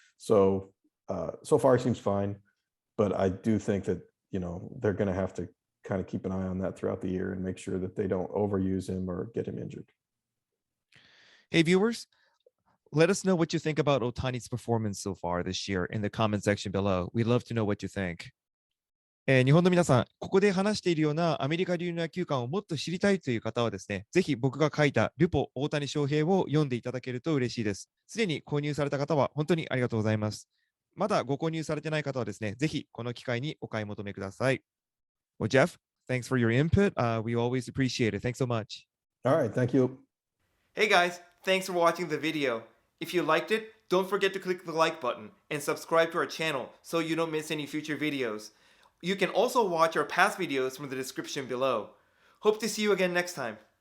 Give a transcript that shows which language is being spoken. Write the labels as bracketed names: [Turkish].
[English] So so far he seems fine, but I do think that, they're going to have to kind of keep an eye on that throughout the year and make sure that they don't overuse him or get him injured. Hey, viewers, let us know what you think about Ohtani's performance so far this year in the comment section below. We'd love to know what you think. [Japanese] 日本の皆さん、ここで話しているようなアメリカ流の野球観をもっと知りたいという方はですね、ぜひ僕が書いたルポ大谷翔平を読んでいただけると嬉しいです。すでに購入された方は本当にありがとうございます。まだご購入されてない方はですね、ぜひこの機会にお買い求めください。 [English] Well, Jeff, thanks for your input. We always appreciate it. Thanks so much. All right, thank you. Hey guys, thanks for watching the video. If you liked it, don't forget to click the like button and subscribe to our channel so you don't miss any future videos. You can also watch our past videos from the description below. Hope to see you again next time.